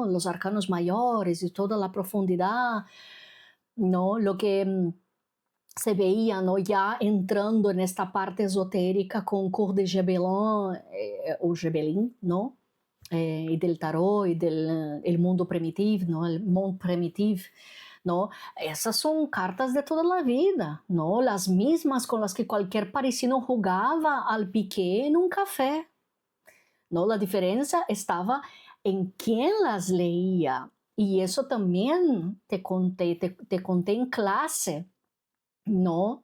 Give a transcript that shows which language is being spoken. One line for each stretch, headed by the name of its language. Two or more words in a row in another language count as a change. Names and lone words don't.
Spanish: Los arcanos mayores y toda la profundidad, ¿no? Lo que se veía, ¿no?, ya entrando en esta parte esotérica con Cour de Gébelin, o Gébelin, ¿no? Y del tarot y del el mundo primitivo, ¿no?
French: El monde primitif,
Spanish: ¿no? Esas son cartas de toda la vida, ¿no? Las mismas con las que cualquier parisino jugaba al piqué en un café, ¿no? La diferencia estaba en quién las leía. Y eso también te conté en clase, ¿no?